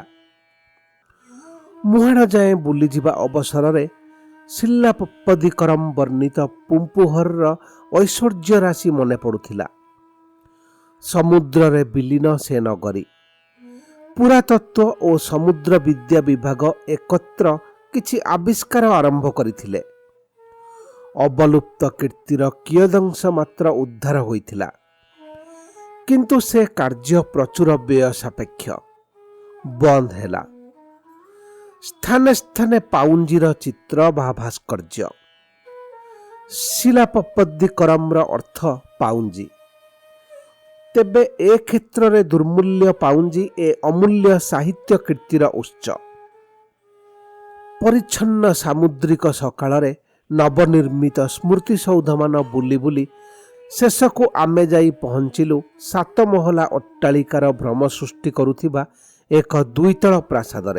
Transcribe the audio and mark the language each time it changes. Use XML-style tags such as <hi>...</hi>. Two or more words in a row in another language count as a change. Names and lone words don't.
<or>ମୁହାଣ ଯାଏ ବୁଲି ଯିବା ଅବସର ରେ ଶିଳାପଦ୍ଦିକରମ ବର୍ଣ୍ଣିତ ପୁମ୍ପୁହର ଐଶ୍ୱର୍ଯ୍ୟ ରାଶି ମନେ ପଡ଼ୁଥିଲା। ସମୁଦ୍ର ରେ ବିଲୀନ ସେ ନଗରୀ। ପୁରାତତ୍ତ୍ୱ ଔର ସମୁଦ୍ର ବିଦ୍ୟା ବିଭାଗ ଏକତ୍ର କିଛି ଆବିଷ୍କାର ଆରମ୍ଭ କରିଥିଲେ। ଅବଲୁପ୍ତ କୀର୍ତ୍ତିର କିୟଦଂଶ ମାତ୍ର ଉଦ୍ଧାର ହୋଇଥିଲା, କିନ୍ତୁ ସେ କାର୍ଯ୍ୟ ପ୍ରଚୁର ବ୍ୟୟ ସାପେକ୍ଷ ବନ୍ଦ ହେଲା। ସ୍ଥାନେ ସ୍ଥାନେ ପାଉଁଜିର ଚିତ୍ର ବା ଭାସ୍କର୍ଯ୍ୟ। ଶିଳାପଦ୍ଦିକରମ୍ର ଅର୍ଥ ପାଉଁଜି। ତେବେ ଏ କ୍ଷେତ୍ରରେ ଦୁର୍ମୂଲ୍ୟ ପାଉଁଜି ଏ ଅମୂଲ୍ୟ ସାହିତ୍ୟ କୀର୍ତ୍ତିର ଉତ୍ସ। ପରିଚ୍ଛନ୍ନ ସାମୁଦ୍ରିକ ସକାଳରେ ନବନିର୍ମିତ ସ୍ମୃତିସୌଧମାନ ବୁଲି ବୁଲି ଶେଷକୁ ଆମେ ଯାଇ ପହଞ୍ଚିଲୁ 7 ମହଲା ଅଟ୍ଟାଳିକାର ଭ୍ରମ ସୃଷ୍ଟି କରୁଥିବା ଏକ 2 ପ୍ରାସାଦରେ।</or>